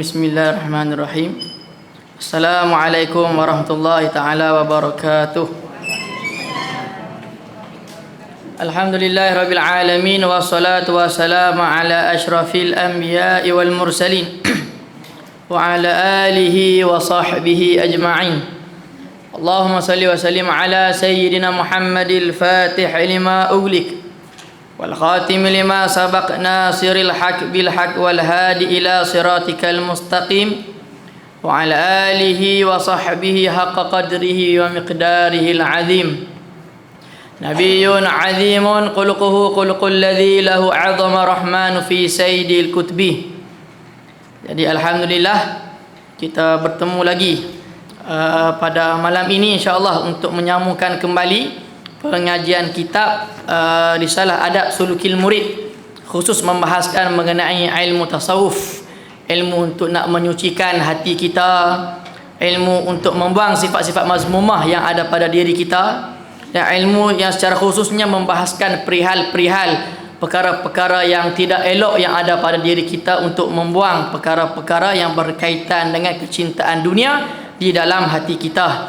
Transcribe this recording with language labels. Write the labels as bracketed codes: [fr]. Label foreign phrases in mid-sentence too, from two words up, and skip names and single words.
[ar] بسم الله الرحمن الرحيم. السلام عليكم ورحمة الله تعالى وبركاته. الحمد لله رب العالمين، والصلاة والسلام على أشرف الأنبياء والمرسلين وعلى آله وصحبه أجمعين. اللهم صل وسلم على سيدنا محمد الفاتح لما أغلق والخاتم لما سبق ناصر الحق بالحق والهادي إلى صراطك المستقيم وعلى آله وصحبه حق قدره ومقداره العظيم. نبي عظيم خلقه الخلق الذي له عظم الرحمن في سيد الكتب. [ms] Jadi alhamdulillah kita bertemu lagi pada malam ini insya-Allah untuk menyambungkan kembali pengajian kitab Risalah Adab Sulukil Murid, khusus membahaskan mengenai ilmu tasawuf, ilmu untuk nak menyucikan hati kita, ilmu untuk membuang sifat-sifat mazmumah yang ada pada diri kita, dan ilmu yang secara khususnya membahaskan perihal-perihal perkara-perkara yang tidak elok yang ada pada diri kita, untuk membuang perkara-perkara yang berkaitan dengan kecintaan dunia di dalam hati kita.